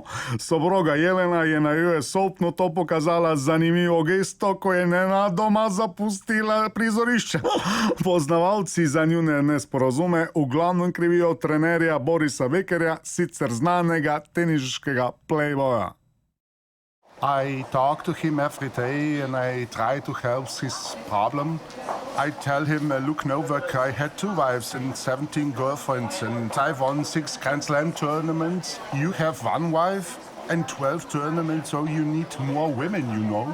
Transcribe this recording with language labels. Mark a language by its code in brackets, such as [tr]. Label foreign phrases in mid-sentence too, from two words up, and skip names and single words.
[sl] Sobroga Jelena je na US Openu to pokazala zanimivo gesto, ko je nenadoma zapustila prizorišče. Poznavalci za njune nesporazume v glavnem krivijo trenerja Borisa Bekerja, sicer znanega teniškega playboya. [en] I talk to him every day and I try to help his problem. I tell him, look, Novak, I had 2 wives and 17 girlfriends and I won 6 Grand Slam tournaments. You have 1 wife and 12 tournaments, so you need more women, you know.